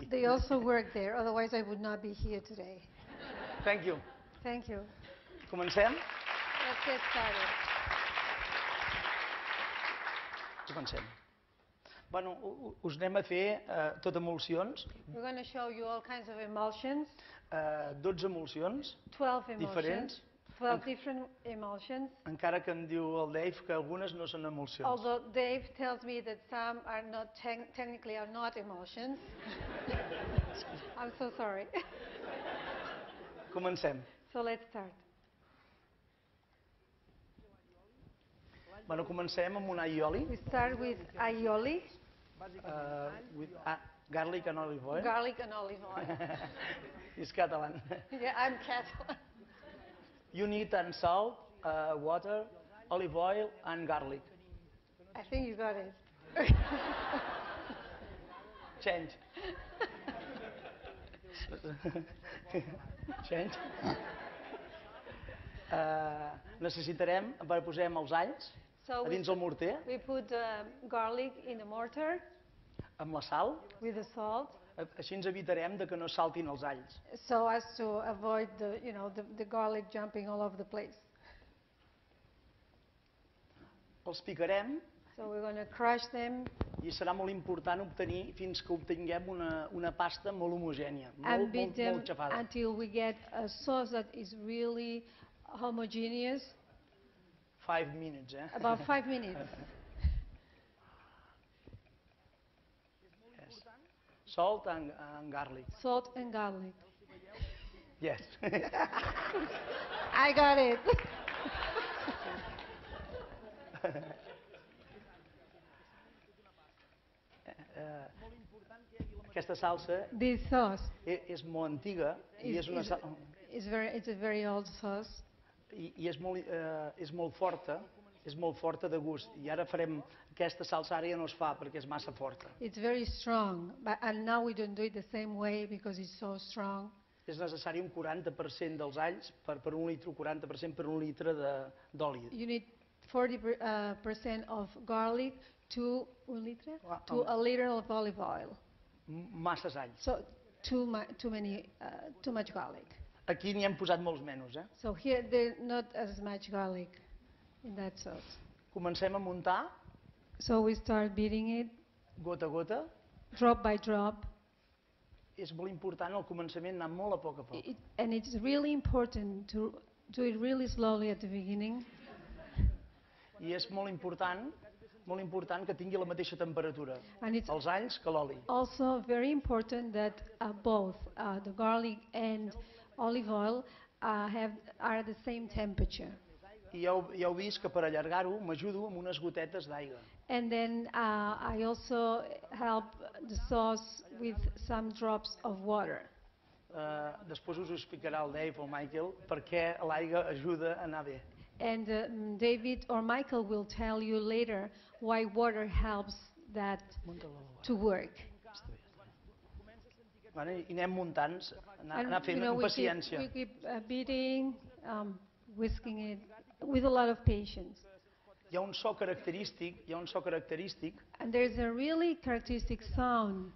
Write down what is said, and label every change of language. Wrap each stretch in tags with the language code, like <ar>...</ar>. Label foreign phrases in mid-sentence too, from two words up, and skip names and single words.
<en>They also work there, otherwise I would not be here today. Thank you. Thank you.</en> <ca>Comencem?</ca> <en>Let's get started.</en> <ca>Comencem. Bueno, us anem a fer tot emulsions.</ca> <en>We're going to show you all kinds of emulsions.</en> <ca>12 emulsions</ca> <en>12 emulsions.</en> <ca>diferents.</ca> <en>12 different emulsions.</en> <ca>Encara que em diu el Dave que algunes no són emulsions.</ca> <en>Although Dave tells me that some are not technically are not emulsions. I'm so sorry.</en> <ca>Comencem.</ca> <en>So let's start.</en> <ca>Bueno, comencem amb un aioli.</ca> <en>We start with aioli. With garlic and olive oil. Garlic and olive oil. It's Catalan. Yeah, I'm Catalan. You need salt, water, olive oil and garlic. I think you got it. Change. Change.</en> <ca>Necessitarem, posem els alls</ca> <en>So</en> <ca>a dins el morter,</ca> <en>we put garlic in the mortar</en> <ca>amb la sal,</ca> <en>with the salt,</en> <ca>així ens evitarem de que no saltin els alls.</ca> <en>so as to avoid the garlic jumping all over the place.</en> <ca>Els picarem</ca> <en>So we're going to crush them</en> <ca>i serà molt important obtenir fins que obtinguem una pasta molt homogènia,</ca> <en>and beat them</en> <ca>molt xafada.</ca> <en>until we get a sauce that is really homogeneous. 5 minutes, About 5 minutes. Yes. Salt and garlic. Salt and garlic. Yes. I got it.</en> <ca>Aquesta salsa</ca> <en>This sauce</en> <ca>és molt antiga i és una</ca> <en>it's a very old sauce.</en> <ca>i és molt forta, és molt forta de gust. I ara farem aquesta salsa, ara ja no es fa perquè és massa forta.</ca> <en>It's very strong, and now we don't do it the same way because it's so strong.</en> <ca>És necessari un 40% dels alls per un litre, 40% per un litre d'oli.</ca> <en>You need 40% of garlic to a liter of olive oil.</en> <ca>Masses alls.</ca> <en>So too much garlic.</en> <ca>Aquí n'hi hem posat molts menys.</ca> <en>So here there's not as much garlic in that sauce.</en> <ca>Comencem a muntar,</ca> <en>So we start beating it</en> <ca>gota a gota.</ca> <en>drop by drop.</en> <ca>És molt important al començament anar molt a poc a poc.</ca> <en>And it's really important to do it really slowly at the beginning.</en> <ca>I és molt important que tingui la mateixa temperatura,</ca> <en>And it's</en> <ca>els alls que l'oli.</ca> <en>also very important that both the garlic and olive oil are at the same temperature.</en> <ca>I ja heu vist que per allargar-ho m'ajudo amb unes gotetes d'aigua.</ca> <en>And then I also help the sauce with some drops of water.</en> <ca>Després us ho explicarà el Dave o el Michael per què l'aigua ajuda a anar bé.</ca> <en>And David or Michael will tell you later why water helps that to work.</en> <ca>I anem muntant, anar fent amb paciència.</ca> <en>We keep beating, whisking it with a lot of patience.</en> <ca>Hi ha un so característic,</ca> <en>And there's a really characteristic sound.</en>